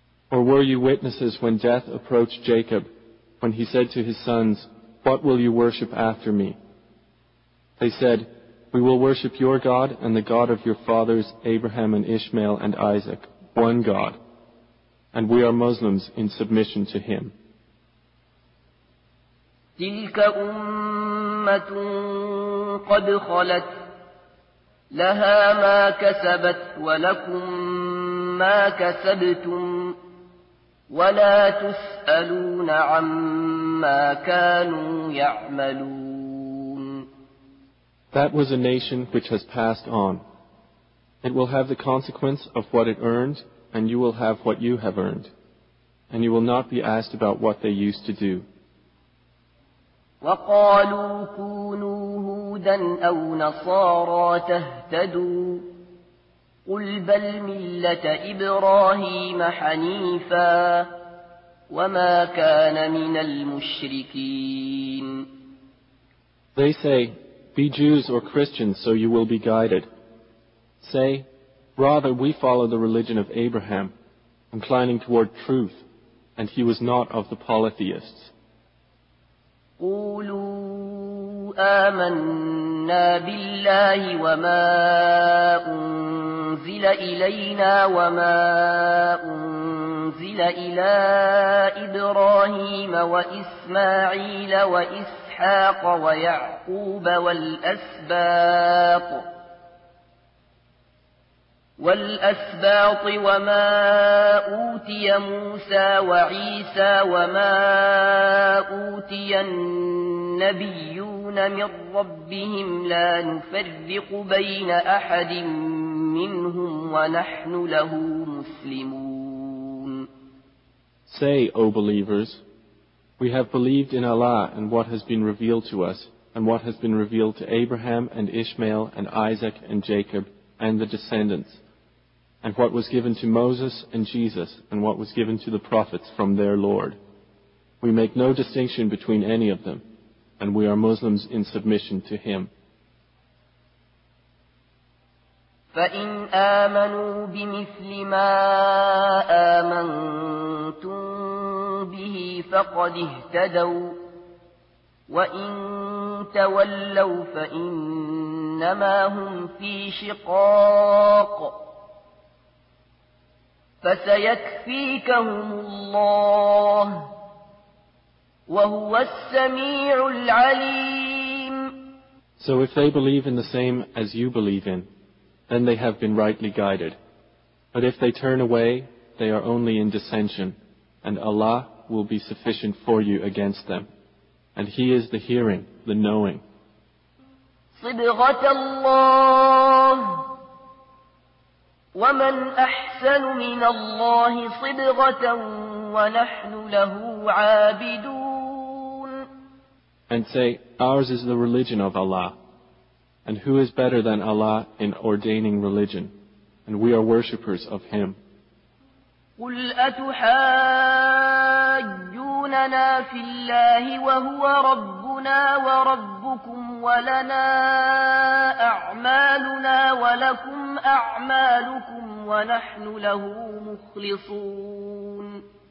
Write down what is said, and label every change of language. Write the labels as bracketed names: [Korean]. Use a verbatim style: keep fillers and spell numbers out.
[English] Or were you witnesses when death approached Jacob, when he said to his sons, What will you worship after me? They said, We will worship your God and the God of your fathers, Abraham and Ishmael and Isaac, one God. And we are Muslims in submission to him. [Arabic] تلك أمة قد خلت لها ما كسبت ولكم ما كسبتم ولا تسألون عما كانوا يعملون. [English] That was a nation which has passed on. It will have the consequence of what it earned, and you will have what you have earned. And you will not be asked about what they used to do. [Arabic] وَقَالُوا كُونُوا هُودًا أَوْ نَصَارَى تَهْتَدُوا قُلْ بَلْ مِلَّةَ إِبْرَاهِيمَ حَنِيفًا وَمَا كَانَ مِنَ الْمُشْرِكِينَ. [English] They say, Be Jews or Christians, so you will be guided. Say, rather we follow the religion of Abraham, inclining toward truth, and he was not of the polytheists. [Arabic] قولوا آمنا بالله وما أنزل إلينا وما أنزل إلى إبراهيم وإسماعيل وإسحاق وإسحاق ويعقوب والأسباط والأسباط وما أوتي موسى وعيسى وما أوتي النبيون من ربهم لا نفرق بين أحد منهم ونحن له مسلمون. [English] Say, O believers, We have believed in Allah and what has been revealed to us, and what has been revealed to Abraham and Ishmael and Isaac and Jacob and the descendants, and what was given to Moses and Jesus, and what was given to the prophets from their Lord. We make no distinction between any of them, and we are Muslims in submission to Him. [Arabic] فإن آمنوا بمثل ما آمنتم به فقد اهتدوا وإن تولوا فإنما هم في شقاق فسيكفيكهم الله وهو السميع العليم. [English] So if they believe in the same as you believe in, then they have been rightly guided. But if they turn away, they are only in dissension, and Allah will be sufficient for you against them. And He is the hearing, the knowing. [Arabic] صبغة الله ومن أحسن من الله صبغة ونحن له عابدون. [English] And say, ours is the religion of Allah. And who is better than Allah in ordaining religion? And we are worshippers of Him. [Arabic] قُلْ أَتُحَاجُّونَنَا فِي اللَّهِ وَهُوَ رَبُّنَا وَرَبُّكُمْ وَلَنَا أَعْمَالُنَا وَلَكُمْ أَعْمَالُكُمْ وَنَحْنُ لَهُ مُخْلِصُونَ.